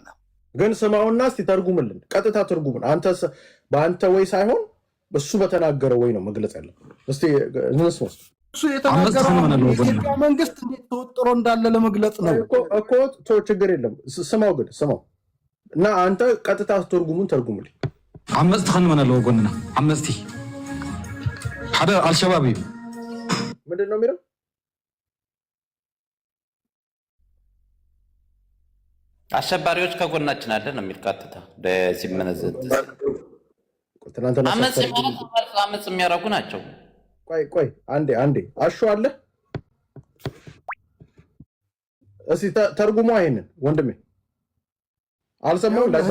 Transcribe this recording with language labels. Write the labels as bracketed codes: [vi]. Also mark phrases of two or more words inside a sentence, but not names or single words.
[am] ግን ስማውና እስቲ ተርጉምልን፣ ቀጥታ ተርጉምን። በአንተ ወይ ሳይሆን እሱ በተናገረው ወይ ነው መግለጽ ያለብን። እስቲ እንስማው። እሱ የተናገረው የኢትዮጵያ መንግስት እንዴት ተወጥሮ እንዳለ ለመግለጽ ነው እኮ። ችግር የለም ስማው፣ ግን ስማው እና አንተ ቀጥታ ተርጉምልኝ። [ti] ዓመፅቲ ክንመን ኣለዎ ጎንና ዓመፅቲ ሓደ አልሸባብ እዩ። [am] ምንድን ነው የሚለው? አሸባሪዎች ከጎናችን አለ ነው የሚል ቀጥታ ሲመነዘት አመፅ የሚያደርጉ ናቸው። ቆይ አንዴ አሹ አለ እስቲ ተርጉሞ ይሄንን ወንድሜ አልሰማው።